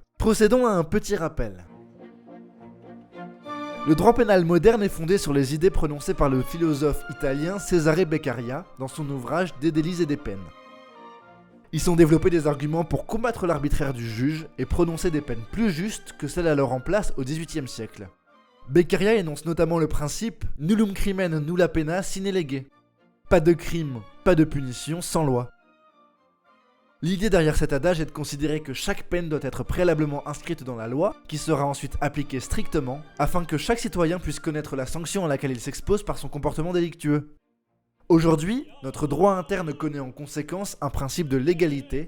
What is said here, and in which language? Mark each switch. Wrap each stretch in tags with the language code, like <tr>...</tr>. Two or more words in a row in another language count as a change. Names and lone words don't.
<fr>Procédons à un petit rappel. Le droit pénal moderne est fondé sur les idées prononcées par le philosophe italien Cesare Beccaria dans son ouvrage Des délits et des peines. Ils sont développés des arguments pour combattre l'arbitraire du juge et prononcer des peines plus justes que celles alors en place au XVIIIe siècle. Beccaria énonce notamment le principe</fr> <la>nullum crimen nulla pena sine lege.</la> <fr>Pas de crime, pas de punition sans loi. L'idée derrière cet adage est de considérer que chaque peine doit être préalablement inscrite dans la loi, qui sera ensuite appliquée strictement, afin que chaque citoyen puisse connaître la sanction à laquelle il s'expose par son comportement délictueux. Aujourd'hui, notre droit interne connaît en conséquence un principe de l'égalité.</fr>